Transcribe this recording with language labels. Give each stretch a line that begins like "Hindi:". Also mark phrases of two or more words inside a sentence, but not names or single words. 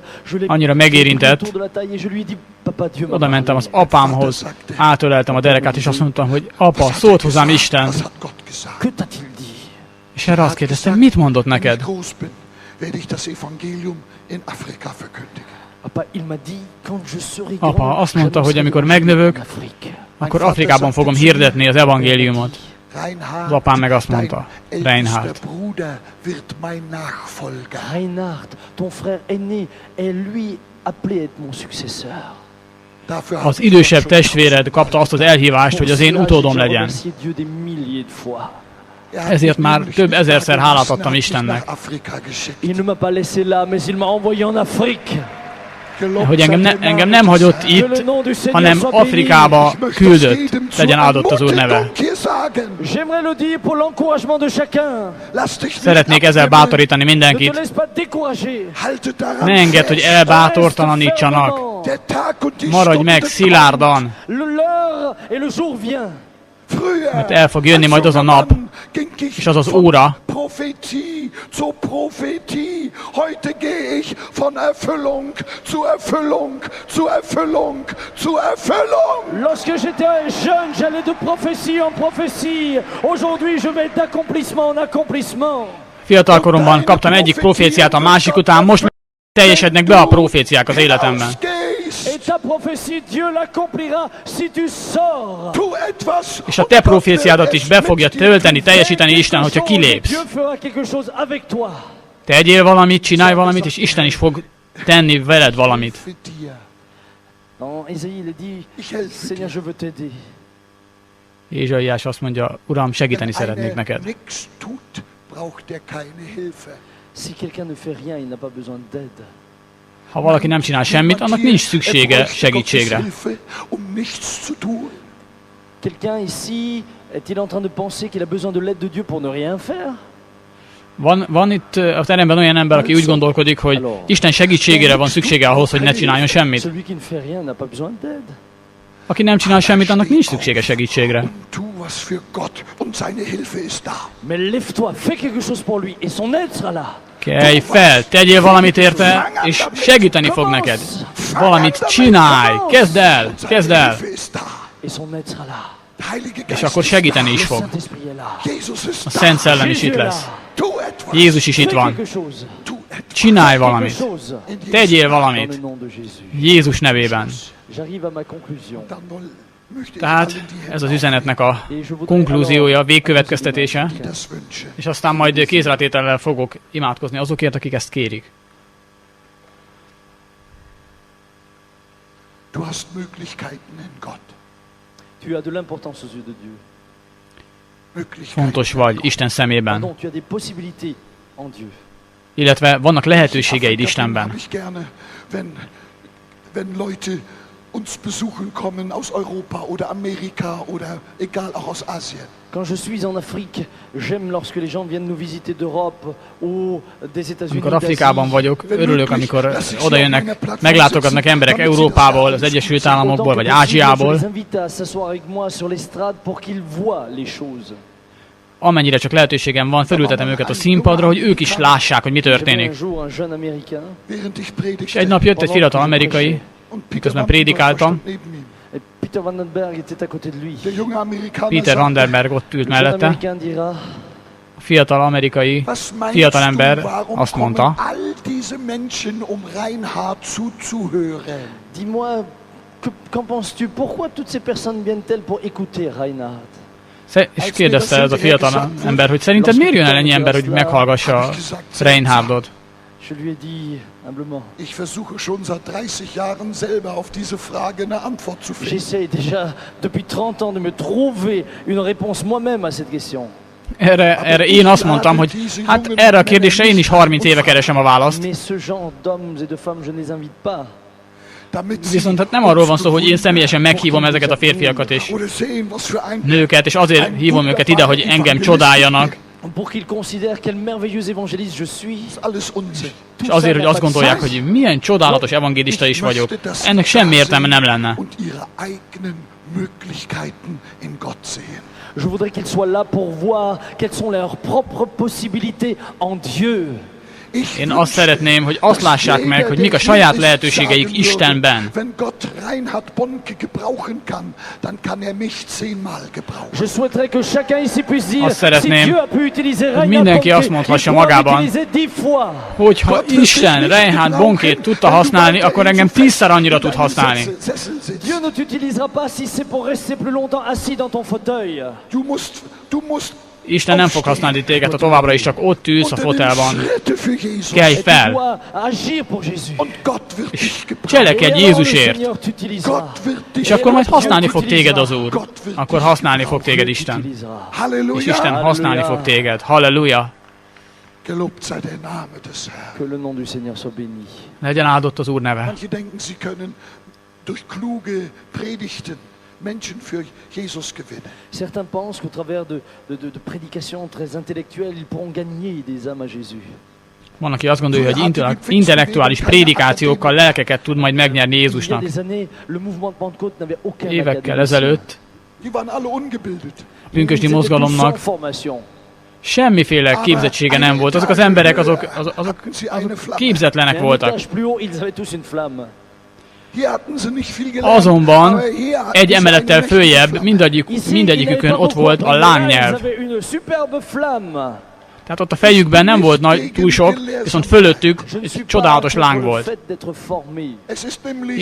French: Je l'ai
Hungarian: Annyira
French: pris
Hungarian: megérintett.
French: autour de la taille et je lui ai dit, papa, Dieu m'a
Hungarian: Oda mentem az
French: parlé.
Hungarian: apámhoz, átöleltem a derekát, és azt mondtam, hogy apa, szólt hozzám Isten.
German: Was hat Gott gesagt?
French: Que t'a-t-il dit?
Hungarian: És erre azt kérdeztem, mit mondott
German: Wenn ich
Hungarian: neked?
German: groß bin, werde ich das Evangelium in Afrika verkündigen.
French: Papa, il m'a dit, quand je serai
Hungarian: Apa,
French: grand,
Hungarian: azt mondta, hogy
French: j'annoncerai
Hungarian: amikor
French: l'évangile
Hungarian: megnövök,
French: en Afrique.
Hungarian: akkor Afrikában fogom hirdetni az evangéliumot. Reinhard, Az apám meg azt mondta,
German: dein Reinhard. ältester Bruder wird mein Nachfolger.
French: Reinhard, ton frère aîné, est lui appelé à être mon successeur.
German: Dafür
Hungarian: Az
German: habe ich
Hungarian: idősebb
German: Gott schon
Hungarian: testvéred kapta azt az elhívást, hogy az én utódom legyen.
French: Remercier Dieu des milliers de fois.
Hungarian: Ezért már több ezerszer hálát adtam Istennek.
French: Il ne m'a pas laissé là, mais il m'a envoyé en Afrique.
Hungarian: Hogy engem nem hagyott itt, hanem Afrikába küldött, legyen áldott az Úr neve.
French: J'aimerais le dire pour l'encouragement de chacun.
Hungarian: Szeretnék ezzel bátorítani
French: Ne te
Hungarian: mindenkit.
French: laisse pas décourager.
Hungarian: Ne engedd, hogy elbátortalanítsanak. Maradj meg szilárdan,
French: L'heure et le jour vient.
Hungarian: mert el fog jönni majd az a nap, és az az óra,
German: Prophetie zur Prophetie. Heute gehe ich von Erfüllung zu Erfüllung zu Erfüllung zu Erfüllung.
French: Lorsque j'étais jeune, j'allais de prophétie en prophétie. Aujourd'hui, je vais d'accomplissement en accomplissement.
Hungarian: fiatalkoromban kaptam egyik proféciát a másik után, most meg teljesednek be a proféciák az életemben.
French: Et ta prophétie, Dieu l'accomplira si tu sors.
German: Tu etwas,
Hungarian: És a te proféciádat is be fogja tölteni, teljesíteni Isten, hogyha kilépsz.
French: Dieu fera quelque chose avec toi.
Hungarian: Tegyél valamit, csinálj valamit, és Isten is fog tenni veled valamit.
German: für dir.
French: Dans Isaïe, il est dit, Seigneur, je veux t'aider.
Hungarian: Ézsaiás azt mondja, Uram, segíteni
German: Wenn
Hungarian: szeretnék
German: einer
Hungarian: neked.
German: nichts tut, braucht er keine Hilfe.
French: Si quelqu'un ne fait rien, il n'a pas besoin d'aide.
Hungarian: Ha valaki nem csinál semmit, annak nincs szüksége
German: Er bräuchte
Hungarian: segítségre.
German: Gottes Hilfe, nichts zu tun.
French: Quelqu'un ici est-il en train de penser qu'il a besoin de l'aide de Dieu pour ne rien faire?
Hungarian: Van itt a teremben olyan ember, aki úgy gondolkodik, hogy Isten segítségére van szüksége ahhoz, hogy ne csináljon semmit.
French: Celui qui ne fait rien n'a pas besoin d'aide.
Hungarian: Aki nem csinál semmit, annak nincs szüksége segítségre.
German: Tu was für Gott und seine Hilfe ist da.
French: Mais lève-toi, fais quelque chose pour lui et son aide sera là.
Hungarian: Kelj fel, tegyél valamit érte, és segíteni fog neked. Valamit csinálj, kezd el, kezd el,
German: Hilfe ist da.
French: Et son aide sera là.
German: Heilige
Hungarian: és
German: Geist,
Hungarian: akkor segíteni
French: Le
Hungarian: is fog.
French: Saint-Esprit est là.
German: Jesus ist
Hungarian: A
German: da.
Hungarian: Szent Szellem is Jézus itt
French: est
Hungarian: lesz.
French: là.
German: Tu etwas.
Hungarian: Jézus is itt
French: Fais
Hungarian: van.
French: quelque chose.
German: Tu etwas.
Hungarian: Csinálj
French: Quelque
Hungarian: valamit.
French: chose.
Hungarian: Tegyél
French: Dans le
Hungarian: valamit.
French: nom de Jézus.
Hungarian: Jézus nevében.
French: J'arrive à ma conclusion.
German: Dann möchte ich
Hungarian: Tehát
German: allen die
Hungarian: ez az
German: Hände
Hungarian: üzenetnek a
French: Et je voudrais
Hungarian: konklúziója, a
French: alors-
Hungarian: végkövetkeztetése,
German: das wünschen.
Hungarian: és aztán majd kézrátétellel fogok imádkozni azokért, akik ezt kérik.
German: Du hast Möglichkeiten in Gott.
French: Tu as de l'importance aux yeux de Dieu.
German: Möglichkeiten.
Hungarian: Fontos vagy Isten szemében,
French: Pardon, tu as des possibilités en Dieu.
Hungarian: illetve vannak lehetőségeid
German: Afrika
Hungarian: Istenben.
German: habe ich gerne, wenn Leute uns besuchen kommen aus Europa oder Amerika oder egal, auch aus Asien.
French: Quand je suis en Afrique, j'aime lorsque les gens viennent nous visiter d'Europe ou des États-Unis.
Hungarian: Amikor Afrikában
French: d'Asie.
Hungarian: vagyok, örülök, amikor oda jönnek, meglátogatnak emberek Európából, az Egyesült Államokból, vagy
French: Autant que possible, je
Hungarian: Ázsiából.
French: les invite à s'asseoir avec moi sur l'estrade pour qu'ils voient les choses.
Hungarian: Amennyire csak lehetőségem van, felültetem őket a színpadra, hogy ők is lássák, hogy mi
French: J'avais un
Hungarian: történik.
French: jour un jeune Américain,
German: Während ich
Hungarian: És
German: predigte,
Hungarian: egy nap jött egy
French: pendant
Hungarian: fiatal
French: que je
Hungarian: amerikai,
French: prêchais,
German: und
Hungarian: miközben
German: Vandenberg
French: prédikáltam,
German: stand neben ihm.
French: et Peter Vandenberg était à côté de lui.
German: Der junge Amerikaner
Hungarian: Peter
German: sagte,
Hungarian: Vandenberg ott ült
French: Le jeune
Hungarian: mellette,
French: Américain dira,
Hungarian: a fiatal amerikai,
German: was meinst
Hungarian: fiatal
German: du,
Hungarian: ember
German: warum
Hungarian: azt
German: kommen
Hungarian: mondta,
German: all diese Menschen, um Reinhard zuzuhören?
French: dis-moi, qu'en penses-tu? Pourquoi toutes ces personnes viennent-elles pour écouter Reinhard?
Hungarian: és kérdezte ez a fiatal ember, hogy szerinted miért jön el ennyi ember, hogy meghallgassa Reinhardot?
French: Je lui ai dit humblement,
German: Ich versuche schon seit 30 Jahren selber auf diese Frage eine Antwort zu finden.
French: j'essaie déjà depuis 30 ans de me trouver une réponse moi-même à cette question.
Hungarian: Erre én azt mondtam, hogy hát erre a kérdésre én is 30 éve keresem a választ.
French: Mais ce genre d'hommes et de femmes, je ne les invite pas.
German: Damit sie
Hungarian: Viszont hát nem arról van szó, hogy én személyesen meghívom ezeket a férfiakat és
German: oder sehen, was für ein
Hungarian: nőket, és azért hívom őket ide, hogy engem csodáljanak,
French: Pour qu'ils considèrent quel merveilleux évangéliste je suis.
German: alles Unsinn.
Hungarian: és azért, hogy azt gondolják, hogy milyen csodálatos evangélista is vagyok. Ennek semmi értelme nem lenne.
German: Und ihre eigenen Möglichkeiten in Gott sehen.
French: Je voudrais qu'ils soient là pour voir quelles sont leurs propres possibilités en Dieu.
Hungarian: Én azt szeretném, hogy azt lássák meg, hogy mik a saját lehetőségeik Istenben.
German: Wenn Gott Reinhard Bonke gebrauchen kann, dann kann er mich 10-mal gebrauchen.
French: Je souhaiterais que chacun ici puisse dire,
Hungarian: Azt
French: si
Hungarian: szeretném,
French: Dieu a pu utiliser
Hungarian: hogy
French: Reinhard
Hungarian: mindenki
French: Bonke,
Hungarian: azt mondhassa
French: il pourra
Hungarian: magában,
French: l'utiliser 10 fois.
Hungarian: hogyha Isten Reinhard Bonkét tudta használni, akkor engem 10-szer annyira tud használni.
French: Dieu ne t'utilisera pas si c'est pour rester plus longtemps assis dans ton fauteuil.
German: Du musst
Hungarian: Isten nem fog használni téged, ha továbbra is csak ott ülsz a fotelban.
German: Schritte für Jesus.
Hungarian: Kelj
French: Tu
Hungarian: fel,
French: dois agir pour Jésus.
German: Und Gott wird dich gebrauchen.
Hungarian: cselekedj
French: Et alors le
Hungarian: Jézusért,
French: Seigneur t'utilisera.
German: Gott wird dich
Hungarian: és akkor majd
French: Dieu
Hungarian: használni fog téged az
French: t'utilisera.
Hungarian: Úr. Akkor használni fog téged Isten.
French: T'utilisera.
Hungarian: Halleluja. És Isten használni fog téged. Halleluja!
German: Gelobt sei der Name des Herrn.
French: Que le nom du Seigneur soit béni.
Hungarian: Legyen áldott az Úr neve.
German: Manche denken, sie können durch kluge Predigten Menschen für Jesus gewinnen.
French: Certains pensent qu'au travers de prédications très intellectuelles, ils pourront gagner des âmes à Jésus.
Hungarian: Van, aki azt gondolja, hogy intellektuális prédikációkkal lelkeket tud majd megnyerni
French: Il y a
Hungarian: Jézusnak.
French: des années, le mouvement de Pentecôte n'avait aucun
Hungarian: Évekkel
French: académicien.
Hungarian: ezelőtt
German: Die waren alle ungebildet.
Hungarian: a pünkösdi
French: Ils étaient tous
Hungarian: mozgalomnak
French: sans formation.
Hungarian: semmiféle képzettsége nem volt. Azok az emberek, azok képzetlenek
French: Mais un
Hungarian: voltak.
French: étage plus haut, ils avaient tous une flamme.
German: Hier hatten sie nicht viel gelernt,
Hungarian: Azonban
German: aber hier hatten
Hungarian: egy
German: sie
Hungarian: emelettel
German: eine
Hungarian: följebb
German: mächtige
French: Ici,
Hungarian: mindegyikükön
French: ils n'avaient
Hungarian: ott
French: pas
Hungarian: volt a
French: beaucoup de
Hungarian: lángnyelv.
French: Ils avaient une superbe flamme.
Hungarian: Tehát ott a fejükben nem volt nagy, túl sok, viszont fölöttük
French: Je ne
Hungarian: egy
French: suis pas
Hungarian: csodálatos
French: contre
Hungarian: láng
French: le
Hungarian: volt.
French: fait d'être formé,
German: Es ist nämlich